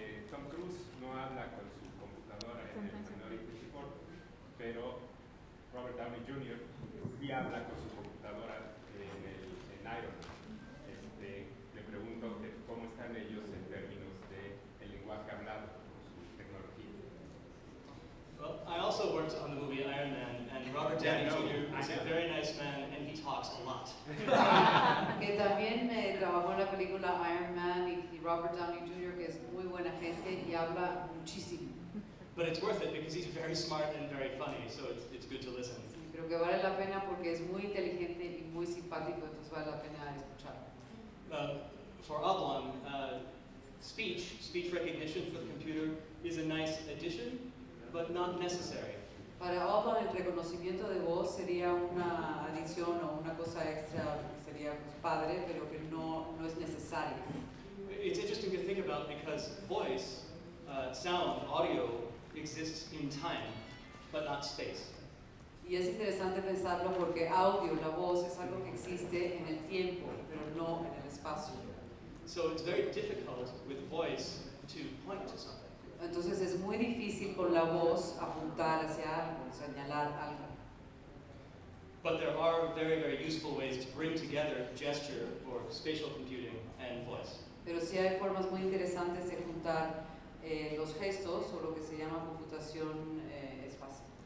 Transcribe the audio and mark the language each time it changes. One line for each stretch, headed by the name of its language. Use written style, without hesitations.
Spanish: Tom Cruise no habla con su computadora en el Minority Report, pero Robert Downey Jr. sí habla con su computadora en Iron Man. Le pregunto cómo están ellos en términos de el lenguaje hablado con su tecnología.
English: Well, I also worked on the movie Iron Man, and Robert Downey Jr. is a very nice man, and he talks a lot.
Spanish: Que también trabajó en la película Iron Man y Robert Downey Jr., que es muy buena gente y habla muchísimo.
English: But it's worth it because he's very smart and very funny, so it's good to listen.
Spanish: Sí, creo que vale la pena porque es muy inteligente y muy simpático, entonces vale la pena escucharlo.
English: For Oblong, speech recognition for the computer is a nice addition, but not necessary.
Spanish: Para Oblong el reconocimiento de voz sería una adición o una cosa extra, sería pues, padre, pero que no es necesaria.
English: It's interesting to think about because voice, sound, audio exists in time, but not space.
Spanish: Y es interesante pensarlo porque audio, la voz, es algo que existe en el tiempo, pero no en el espacio.
English: So it's very difficult with voice to point to something.
Spanish: Entonces es muy difícil con la voz apuntar hacia algo, señalar algo.
English: But there are very, very useful ways to bring together gesture or spatial computing and voice.
Spanish: Pero sí hay formas muy interesantes de juntar los gestos o lo que se llama computación espacial.